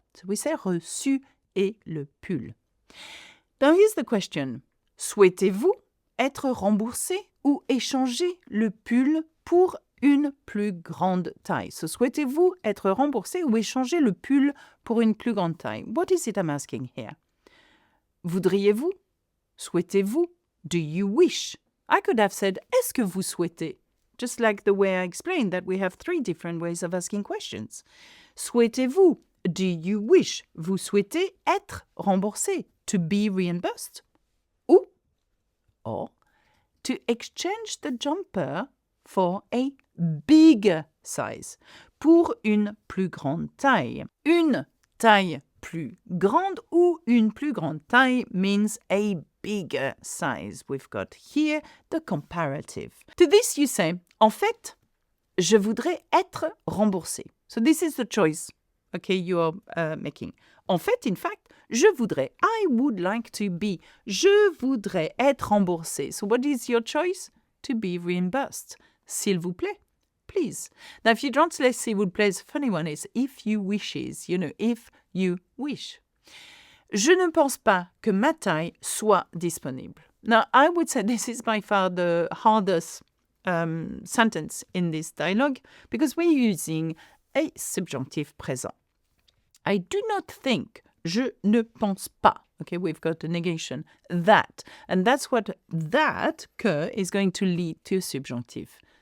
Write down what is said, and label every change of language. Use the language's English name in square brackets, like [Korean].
[English] So we say [French] reçu et le pull. [English] Now, here's the question. [French] Souhaitez-vous être remboursé ou échanger le pull pour une plus grande taille? So, souhaitez-vous être remboursé ou échanger le pull pour une plus grande taille? [English] What is it I'm asking here? [French] Voudriez-vous? Souhaitez-vous? [English] Do you wish? I could have said, [French] est-ce que vous souhaitez? [English] Just like the way I explained that we have 3 different ways of asking questions. [French] Souhaitez-vous? [English] Do you wish? [French] Vous souhaitez être remboursé? [English] To be reimbursed? Or to exchange the jumper for a bigger size, [French] pour une plus grande taille. Une taille plus grande ou une plus grande taille [English] means a bigger size. We've got here the comparative. To this you say, [French] en fait, je voudrais être remboursé. [English] So this is the choice, okay, you are making. [French] En fait, [English] in fact, [French] je voudrais, [English] I would like to be. [French] Je voudrais être remboursé. [English] So what is your choice? To be reimbursed. [French] S'il vous plaît, [English] please. Now, if you translate [French] s'il vous plaît, [English] it's a funny one. It's if you wishes, if you wish. [French] Je ne pense pas que ma taille soit disponible. [English] Now, I would say this is by far the hardest sentence in this dialogue because we're using a subjunctive présent. I do not think, [French] je ne pense pas. [English] Okay, we've got a negation, that. And that's what that, que, is going to lead to a subjunctive.